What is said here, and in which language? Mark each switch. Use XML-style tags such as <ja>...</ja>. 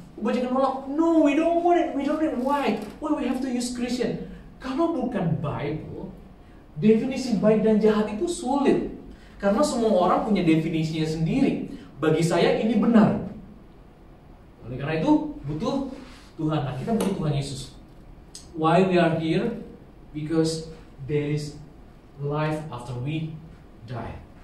<id>Kebanyakan nolak,</id> <en>no, we don't want it. Why? Why we have to use Christian?</en> <id>Kalau bukan Bible, definisi baik dan jahat itu sulit. Karena semua orang punya definisinya sendiri. Bagi saya ini benar. Oleh karena itu butuh Tuhan. Nah, kita butuh Tuhan Yesus.</id> <en>Why we are here? Because there is life after we die.</en>